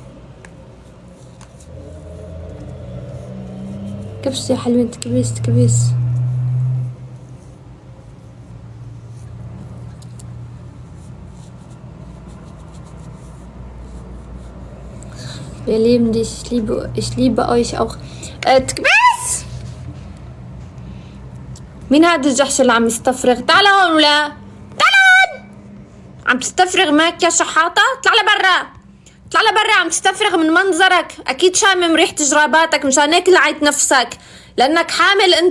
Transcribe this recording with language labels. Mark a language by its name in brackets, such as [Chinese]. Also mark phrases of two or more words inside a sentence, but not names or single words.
[Arabic] كبس يا حلوين، تكبيس. [German] يا lieben dich, ich liebe euch auch. [Arabic] تكبيس. مين هذا الجحش اللي عم يستفرغ؟ تعال هون ولا تعال هون. عم تستفرغ معك يا شحاطة؟ اطلع لبرا، عم تستفرغ من منظرك، اكيد شامم ريحة جراباتك، مشان هيك لعيت نفسك لانك حامل انت.